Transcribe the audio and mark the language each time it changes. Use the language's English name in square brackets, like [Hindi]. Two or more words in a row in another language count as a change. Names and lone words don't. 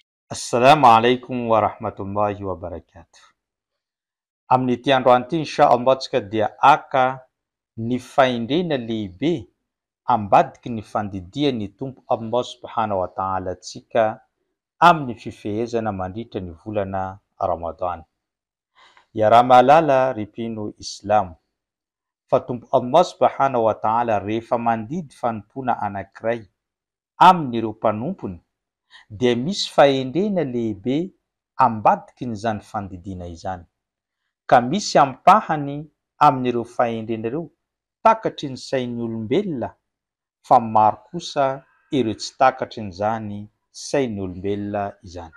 [Arabic] السلام عليكم ورحمة الله وبركاته. [Malagasy] Amin'ity androany ity inshallah tsika dia aka ny faindrena lehibe ambadiky ny fandidia ny tompo [Arabic] الله سبحانه وتعالى [Malagasy] tsika amin'ny fifehezana mandritra ny volana Ramadan. Raha mahalala ripino Islamo fa tompo [Arabic] الله سبحانه وتعالى [Malagasy] rehefa mandidy fanompona anankiray amin'ireo mpanompony dia misy fahendrena lehibe ambadiky n'izany fandidiana izany, ka misy ampahany amin'ireo fahendrena ireo takatry ny sain'ny olombelona, fa maro kosa ireo tsy takatry n'izany sain'ny olombelona izany.